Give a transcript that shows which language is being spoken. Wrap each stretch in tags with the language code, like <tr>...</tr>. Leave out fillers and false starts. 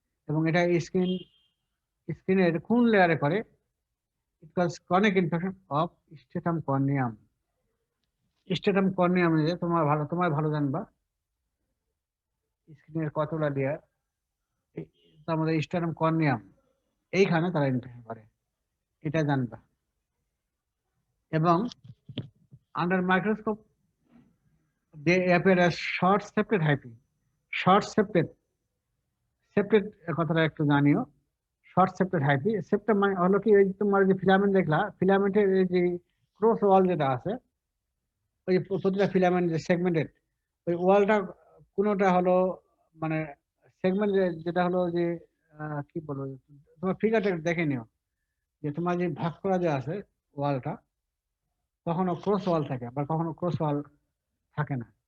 <bn>এবং এটা স্কিনের কোন লেয়ারে করে,</bn> <en>It calls chronic infection of stratum corneum.</en> <bn>স্টেটাম কর্নিয়াম যে তোমার ভালো জানবা স্কিনের কতটা লেয়ার, তার মধ্যে স্টেটাম কর্নিয়াম এইখানে তারা ইনফেকশন করে, এটা জানবা।</bn> <en>এবং under microscope they appear as short septed hyphae.</en> <bn>short septed কথাটা একটু জানিও। শর্ট সেপ্টেড হাইপি, সেপ্টেম মানে হলো কি, ওই তোমার যে ফিলামেন্ট দেখলা, ফিলামেন্টের এই যে ক্রস ওয়াল যেটা আছে, ওই প্রতিটা ফিলামেন্ট যে সেগমেন্টেড, ওই ওয়ালটা কোনোটা হলো মানে সেগমেন্ট যেটা হলো যে কি বলবো, তোমার ফিগারটা দেখে নিও যে তোমার যে ভাগ করা যে আছে ওয়ালটা, কখনো ক্রস ওয়াল থাকে আবার কখনো ক্রস ওয়াল থাকে না।</bn>